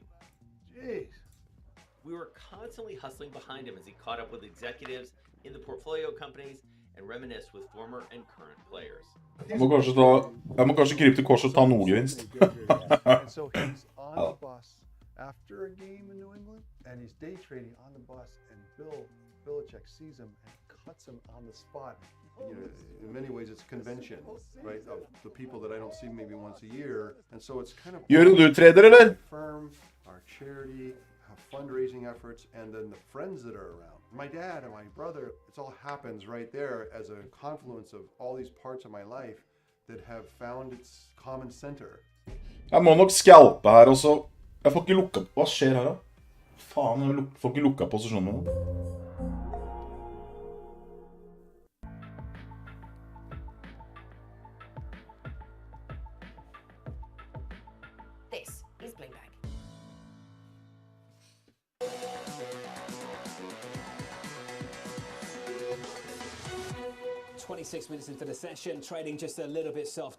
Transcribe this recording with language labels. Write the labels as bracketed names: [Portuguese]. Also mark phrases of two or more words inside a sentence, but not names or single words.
[English] Jeez. We were constantly hustling behind him as he caught up with executives in the portfolio companies and reminisced with former and current players. [Norwegian] Jeg må kanskje krype til korset og ta noe gevinst. [English] And so he's on the bus after a game in New England, and he's day trading on the bus, and Bill Belichick sees him and cuts him on the spot. You know, in many ways, it's convention, right? Of the people that I don't see maybe once a year, and so it's kind of [Norwegian] Gjør du trader, eller? [English] Firm, our charity, our fundraising efforts, and then the friends that are around. My dad and my brother, it all happens right there as a confluence of all these parts of my life that have found its common center. [Norwegian] Jeg må nok scalpe her også. Jeg får ikke lukka. Hva skjer her da? Faen, jeg får ikke lukka posisjonen min. [English] This is Bloomberg. 26 minutes into the session, trading just a little bit softer.